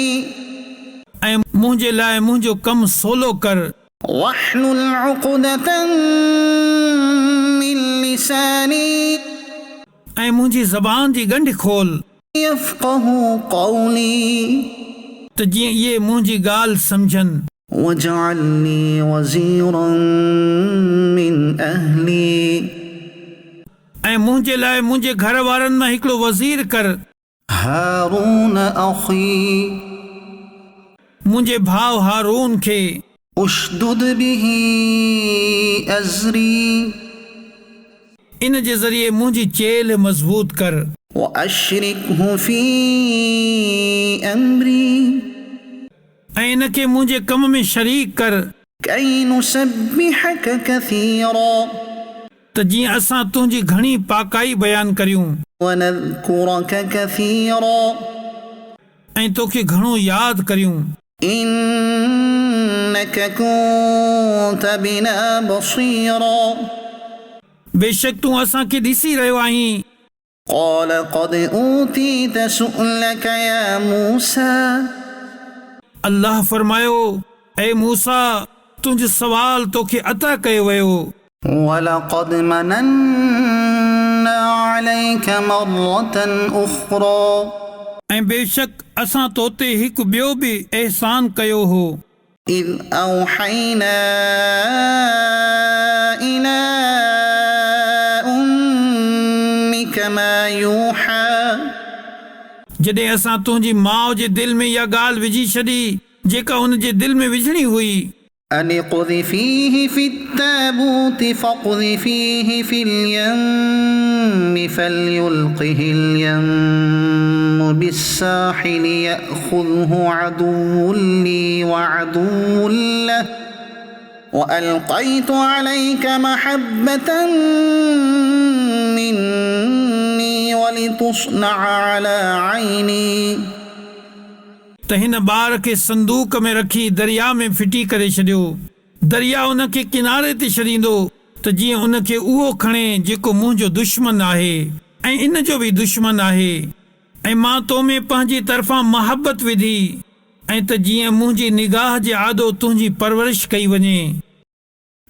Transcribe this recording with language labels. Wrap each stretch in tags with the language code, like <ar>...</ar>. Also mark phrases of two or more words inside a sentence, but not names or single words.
<sd>ऐं मुंहिंजे लाइ मुंहिंजो कमु सवलो कर।</sd> <ar>واحلل عقدة من لساني</ar> <sd>ऐं मुंहिंजी ज़बान जी गंढ खोल</sd> <ar>يفقه قولي</ar> <sd>त जीअं इहे मुंहिंजी ॻाल्हि सम्झनि।</sd> <ar>واجعل لي وزيرا من أهلي</ar> <sd>ऐं मुंहिंजे लाइ मुंहिंजे घर वारनि मां हिकिड़ो वज़ीर कर।</sd> <ar>هارون أخي</ar> <sd>मुंहिंजे भाउ हारून खे</sd> <ar>اشدد به أزري</ar> <sd>इन जे ज़रिए मुंहिंजी चेल मज़बूत कर।</sd> <ar>وأشركه في أمري</ar> <sd>ऐं इन खे मुंहिंजे कम में शरीक कर</sd> <ar>كي نسبحك كثيرا</ar> <sd>त जीअं असां तुंहिंजी घणी पाकाई बयानु करियूं</sd> <ar>ونذكرك كثيرا</ar> <sd>ऐं तोखे घणो यादि करियूं।</sd> <ar>إنك كنت بنا بصيرا</ar> <sd>बेशक तूं असांखे ॾिसी रहियो आहीं।</sd> <ar>قال قد أوتيت سؤلك يا موسى</ar> <sd>अल्लाह फरमायो, ए मूसा, तुंहिंजो सवाल तोखे अता कयो वियो।</sd> <ar>ولقد مننا عليك مرة أخرى</ar> <sd>ऐं बेशक असां तोते हिकु ॿियो बि अहसान कयो हो।</sd> <ar>إذ أوحينا إلى أمك ما يوحى</ar> <sd>जॾहिं असां तुंहिंजी माउ जे दिलि में इहा ॻाल्हि विझी छॾी जेका हुन जे दिलि में विझणी हुई।</sd> <ar>أن اقذفيه في التابوت فاقذفيه في اليم فليلقه اليم بالساحل يأخذه عدو لي وعدو له وألقيت عليك محبة مني ولتصنع على عيني।</ar> <sd>त हिन ॿार खे संदूक में रखी दरिया में फिटी करे छॾियो। दरिया उन खे किनारे ते छॾींदो त जीअं उन खे उहो खणे जेको मुंहिंजो दुश्मन आहे ऐं इन जो बि दुश्मन आहे। ऐं मां तो में पंहिंजी तरफ़ां मोहबत विधी ऐं त जीअं मुंहिंजी निगाह जे आदो तुंहिंजी परवरिश कई वञे।</sd>